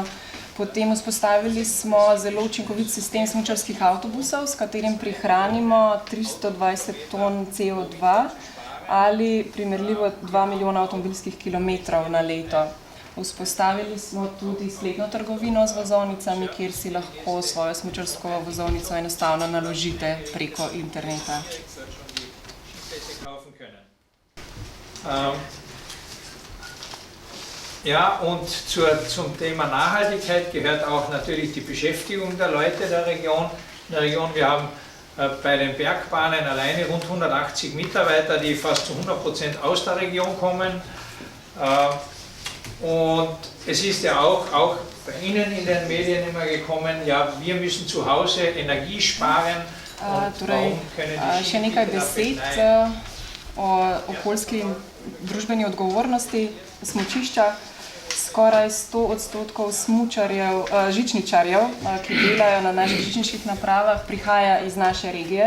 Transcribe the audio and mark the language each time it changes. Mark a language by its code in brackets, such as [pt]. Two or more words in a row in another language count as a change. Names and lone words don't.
[sl] Potem vzpostavili smo zelo učinkovit sistem smučarskih avtobusov, s katerim prihranimo 320 ton CO2 ali primerljivo 2 milijona avtomobilskih kilometrov na leto. Vzpostavili smo tudi spletno trgovino z vozovnicami, kjer si lahko svojo smučarsko vozovnico enostavno naložite preko interneta. [de] Ja, und zum Thema Nachhaltigkeit gehört auch natürlich die Beschäftigung der Leute der Region. Wir haben bei den Bergbahnen alleine rund 180 Mitarbeiter, die fast zu 100% aus der Region kommen. Und es ist ja auch bei Ihnen in den Medien immer gekommen, ja, wir müssen zu Hause Energie sparen. [sl] Še nekaj besed o okoljski in družbeni odgovornosti smučišča. Skoraj 100% žičničarjev, ki delajo na naših žičniških napravah, prihaja iz naše regije.